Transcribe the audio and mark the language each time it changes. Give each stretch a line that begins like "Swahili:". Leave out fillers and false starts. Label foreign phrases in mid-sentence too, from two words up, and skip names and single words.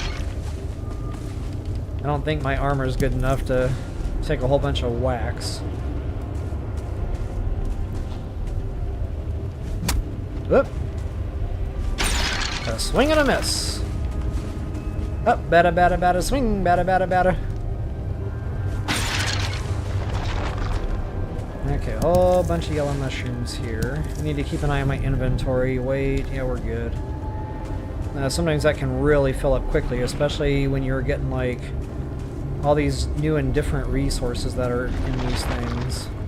English: I don't think my armor is good enough to take a whole bunch of whacks. Whoop. A swing and a miss. Up, bada bada bada, swing, bada bada bada. Okay, a whole bunch of yellow mushrooms here. I need to keep an eye on my inventory. Wait, yeah, we're good. Sometimes that can really fill up quickly, especially when you're getting, like, all these new and different resources that are in these things.